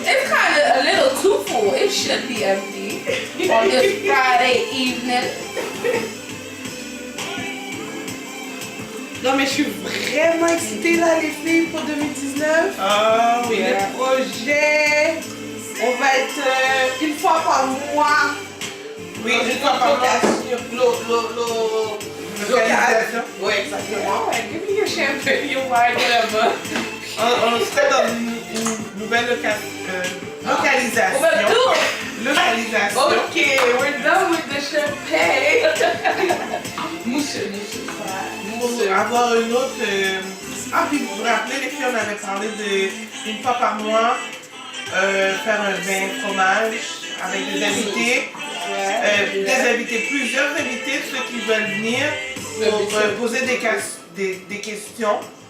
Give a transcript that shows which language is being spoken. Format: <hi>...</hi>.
<en>It's kind of a little too full. It should be empty on this Friday evening.</en> <fr>Non, mais je suis vraiment excitée, là, les filles, pour 2019. Oh, Et</fr> <en>yeah.</en> <fr>le projet, on va être une fois par mois. Oui, une fois par mois. Localisation. Oui, exactement.</fr> <en>Alright, give me your champagne, your wine, whatever.</en> <fr>On serait dans une nouvelle localisation. On va tout. Localisation.</fr> <en>Ok, we're done with the champagne.</en> <fr>Mousseux. Pour avoir une autre... Ah, puis vous vous rappelez, les filles, on avait parlé de une fois par mois, faire un vin fromage avec des invités. Des invités, plusieurs invités, ceux qui veulent venir pour poser des questions.</fr>